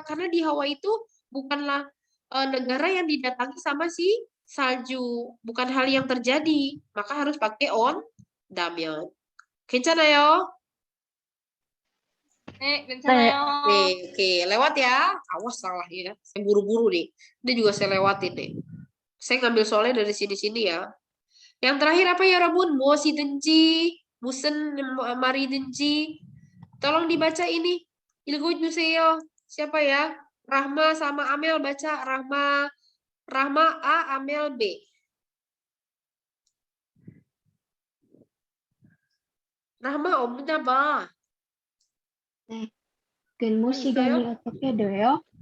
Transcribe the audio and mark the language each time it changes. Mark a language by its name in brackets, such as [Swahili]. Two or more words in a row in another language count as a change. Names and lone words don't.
[Indonesian] Karena di Hawaii itu bukanlah negara yang didatangi sama si salju, bukan hal yang terjadi, maka harus pakai on damyon. [Korean] 괜찮아요? 괜찮아요. [Indonesian] Oke, lewat ya. Awas salah ya. Saya buru-buru nih. Ini juga saya lewatin nih. Saya ngambil soalnya dari sini-sini ya. Yang terakhir apa ya, Rabun? [Korean] 무엇이든지, 무슨 말이든지. [Indonesian] Tolong dibaca ini. 읽어주세요. Siapa ya? Rahma sama Amel baca. Rahma A, Amel B. [Korean] Rahma 없나 봐. 근무 시간이 있어요? 어떻게 돼요?